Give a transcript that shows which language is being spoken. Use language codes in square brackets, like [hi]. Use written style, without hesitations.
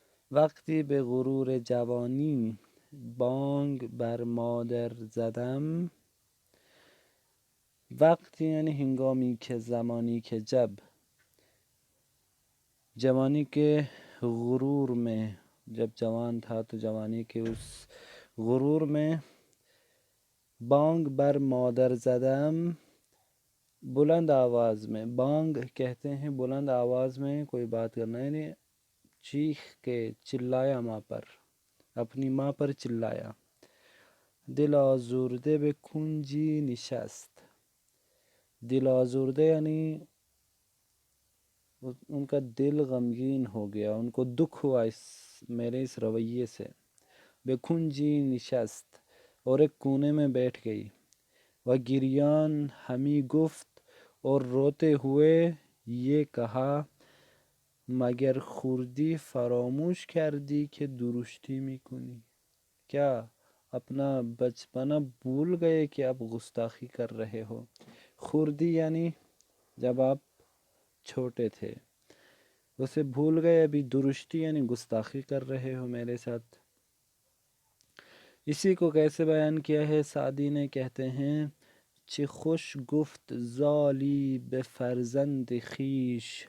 [fa] وقتی به غرور جوانی بانگ بر مادر زدم. [ur] وقتی یعنی ہنگامی که زمانی که جوانی کے غرور میں، جب جوان تھا تو جوانی کے اس غرور میں [fa] بانگ بر مادر زدم، [ur] بلند آواز میں. بانگ کہتے ہیں بلند آواز میں کوئی بات کرنا، یعنی چیخ کے چلایا ماں پر، اپنی ماں پر چلایا. [fa] دل آزرده به کنجی نشست. [ur] دل آزرده یعنی ان کا دل غمگین ہو گیا، ان کو دکھ ہوا میرے اس رویے سے. [fa] به کنجی نشست، [ur] اور ایک کونے میں بیٹھ گئی. [fa] و گریان ہمی گفت، [ur] اور روتے ہوئے یہ کہا. [fa] مگر خوردی فراموش کردی کہ درشتی میکنی. [ur] کیا اپنا بچپنا بھول گئے کہ اب گستاخی کر رہے ہو؟ خوردی یعنی جب آپ چھوٹے تھے، اسے بھول گئے. ابھی درشتی یعنی گستاخی کر رہے ہو میرے ساتھ. اسی کو کیسے بیان کیا ہے سعدی نے؟ کہتے ہیں [fa] چه خوش گفت زالی به فرزند خویش.